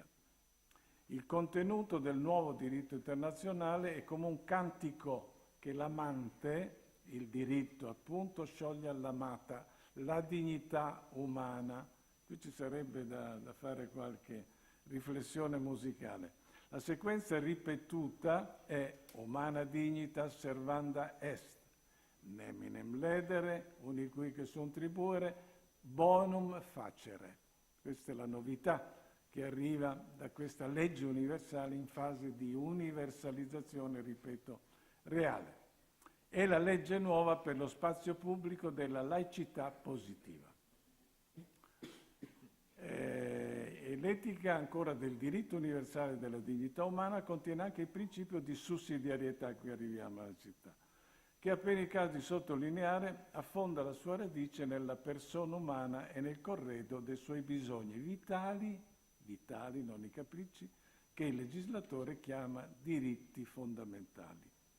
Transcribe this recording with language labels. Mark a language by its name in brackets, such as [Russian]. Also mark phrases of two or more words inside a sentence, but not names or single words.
[Italian] Il contenuto del nuovo diritto internazionale è come un cantico che l'amante, il diritto appunto, scioglie all'amata, la dignità umana. Qui ci sarebbe da fare qualche riflessione musicale. La sequenza ripetuta è [Latin] "Humana dignitas servanda est, neminem ledere, uniqui che sunt tribuere, bonum facere". [Italian] Questa è la novità che arriva da questa legge universale in fase di universalizzazione, ripeto, reale. È la legge nuova per lo spazio pubblico della laicità positiva. E l'etica ancora del diritto universale della dignità umana contiene anche il principio di sussidiarietà, qui arriviamo alla città, che appena il caso di sottolineare affonda la sua radice nella persona umana e nel corredo dei suoi bisogni vitali, non i capricci, che il legislatore chiama diritti fondamentali.